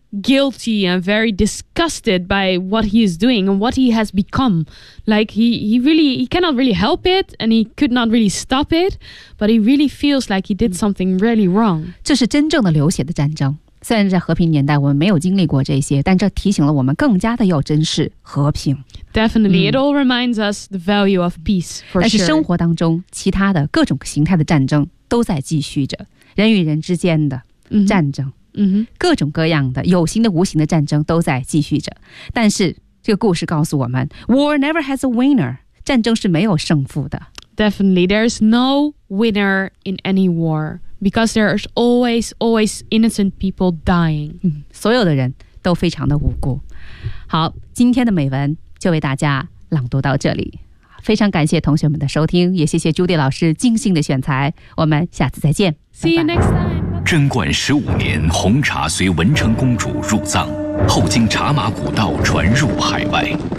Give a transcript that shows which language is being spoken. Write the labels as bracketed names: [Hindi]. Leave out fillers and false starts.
[English] guilty and very disgusted by what he is doing and what he has become. Like he cannot really help it, and he could not really stop it, but he really feels like he did something really wrong. [Chinese] 这是真正的流血的战争。虽然在和平年代我们没有经历过这些，但这提醒了我们更加的要珍视和平。 [English] Definitely, it all reminds us the value of peace. For sure. [Chinese] 但是生活当中其他的各种形态的战争都在继续着，人与人之间的战争。各种各样的有形的无形的战争都在继续着，但是这个故事告诉我们 [English] War never has a winner， [Chinese] 战争是没有胜负的。 [English] Definitely, there's no winner in any war because there's always innocent people dying. [Chinese] 所有的人都非常的无辜。好，今天的美文就为大家朗读到这里，非常感谢同学们的收听，也谢谢朱迪老师精心的选材，我们下次再见。 [English] See you next time。 [Chinese] 贞观十五年，红茶随文成公主入藏，后经茶马古道传入海外。